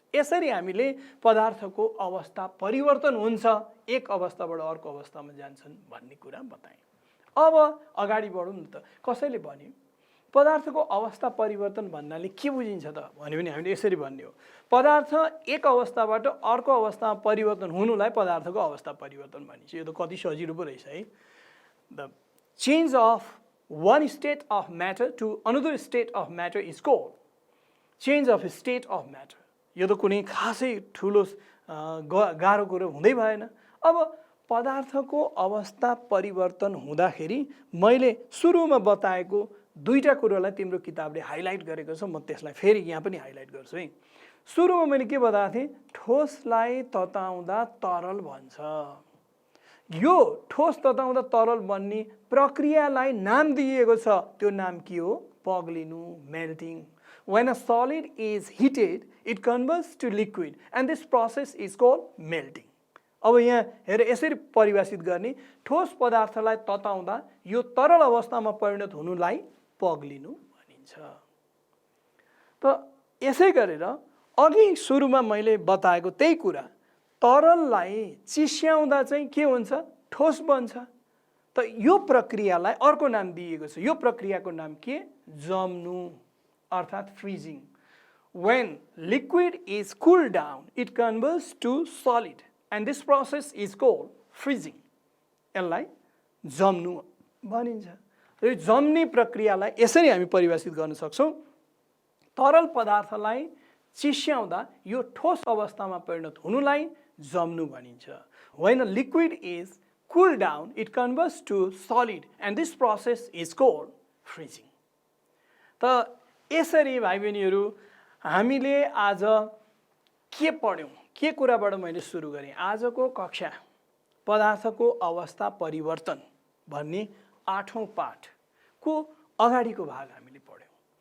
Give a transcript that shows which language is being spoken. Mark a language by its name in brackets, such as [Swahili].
[Nepali] यसरी हामीले पदार्थको अवस्था परिवर्तन हुन्छ, एक अवस्थाबाट अर्को अवस्थामा जान्छन् भन्ने कुरा बताएँ। अब अगाडि बढौँ न त। कसैले भन्यो पदार्थको अवस्था परिवर्तन भन्नाले के बुझिन्छ त भन्यो भने हामीले यसरी भन्ने हो, पदार्थ एक अवस्थाबाट अर्को अवस्थामा परिवर्तन हुनुलाई पदार्थको अवस्था परिवर्तन भनिन्छ। यो त कति सजिलो पो रहेछ है। [English] The change of one state of matter to another state of matter is called change of state of matter। [Nepali] यो त कुनै खासै ठुलो गाह्रो कुरो हुँदै भएन। अब पदार्थको अवस्था परिवर्तन हुँदाखेरि मैले सुरुमा बताएको दुईटा कुरोलाई तिम्रो किताबले हाइलाइट गरेको छ, म त्यसलाई फेरि यहाँ पनि हाइलाइट गर्छु है। सुरुमा मैले के बताएको थिएँ, ठोसलाई तताउँदा तरल भन्छ। यो ठोस तताउँदा तरल बन्ने प्रक्रियालाई नाम दिएको छ, त्यो नाम के हो, पग्लिनु, melting. [English] When a solid is heated, it converts to liquid and this process is called melting। [Nepali] अब यहाँ हेर यसरी परिभाषित गर्ने, ठोस पदार्थलाई तताउँदा यो तरल अवस्थामा परिणत हुनुलाई पग्लिनु भनिन्छ। त यसै गरेर अघि सुरुमा मैले बताएको त्यही कुरा, तरललाई चिस्याउँदा चाहिँ के हुन्छ, ठोस बन्छ। त यो प्रक्रियालाई अर्को नाम दिएको छ, यो प्रक्रियाको नाम के, जम्नु अर्थात् freezing. [English] When liquid is cooled down, it converts to solid and this process is called freezing। [Nepali] यसलाई जम्नु भनिन्छ। र जम्ने प्रक्रियालाई यसरी हामी परिभाषित गर्न सक्छौँ, तरल पदार्थलाई चिस्याउँदा यो ठोस अवस्थामा परिणत हुनुलाई जम्नु भनिन्छ। [English] When a liquid is cooled down, it converts to solid and this process is called freezing। [Nepali] त यसरी भाइ बहिनीहरू हामीले आज के पढ्यौँ, के कुराबाट मैले सुरु गरेँ, आजको कक्षा पदार्थको अवस्था परिवर्तन भन्ने 8औं पाठको अगाडिको भाग हामीले पढ्यौँ।